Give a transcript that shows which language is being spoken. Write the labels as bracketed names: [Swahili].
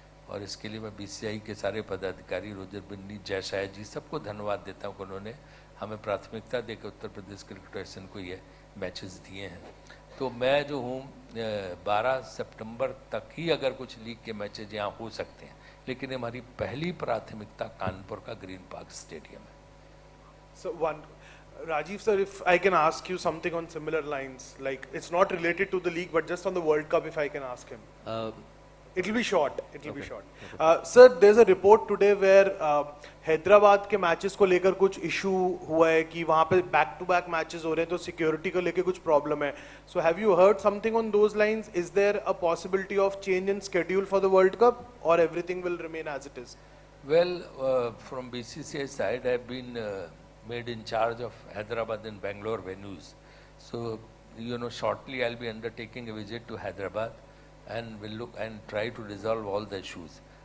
[Hindi] और इसके लिए मैं बीसीसीआई के सारे पदाधिकारी, रोजर बिन्नी, जयशाह जी, सबको धन्यवाद देता हूँ कि उन्होंने हमें प्राथमिकता देकर उत्तर प्रदेश क्रिकेट एसोसिएशन को ये मैचेस दिए हैं। तो मैं जो हूँ 12 सितंबर तक ही अगर कुछ लीग के मैचेज यहाँ हो सकते हैं, लेकिन हमारी पहली प्राथमिकता कानपुर का ग्रीन पार्क स्टेडियम है। [English] So Rajiv sir, if I can ask you something on similar lines, like it's not related to the league but just on the World Cup, if I can ask him. It'll be short. It'll be short. Sir, there's a report today where [Hindi] Hyderabad के matches को लेकर कुछ issue हुआ है कि वहाँ पे back to back matches हो रहे हैं तो सिक्योरिटी को लेकर कुछ प्रॉब्लम है. [English] So have you heard something on those lines? Is there a possibility of change in schedule for the World Cup or everything will remain as it is? Well, from BCCI side, I've been made in charge of Hyderabad and Bangalore venues. So, you know, shortly I'll be undertaking a visit to Hyderabad and will look and try to resolve all the issues.